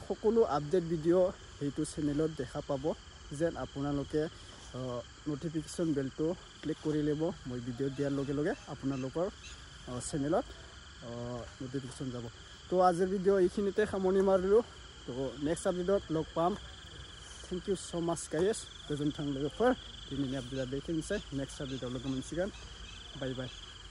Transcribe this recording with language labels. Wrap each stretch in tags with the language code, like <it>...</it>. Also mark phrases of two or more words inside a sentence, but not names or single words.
<as>সকলো</as> <en>update video'</en> <as>সেইটো চেনেলত দেখা পাব যেন আপোনালোকে</as> <en>notification bellto</en> <as>ক্লিক কৰি ল'ব মই ভিডিঅ' দিয়াৰ লগে লগে আপোনালোকৰ চেনেলত নটিফিকেশ্যন যাব তো আজিৰ ভিডিঅ' এইখিনিতে সামৰণি মাৰিলোঁ তো</as> <en>next updateot</en> <as>লগ পাম</as> <en>thank you so much guys</en> <brx>गोजोन्थों लोगोफोर दिनैनि आपडेटआ बेखिनिसै नेक्स्ट आपडेटआव लोगो मोनसिगोन बाय बाय</brx>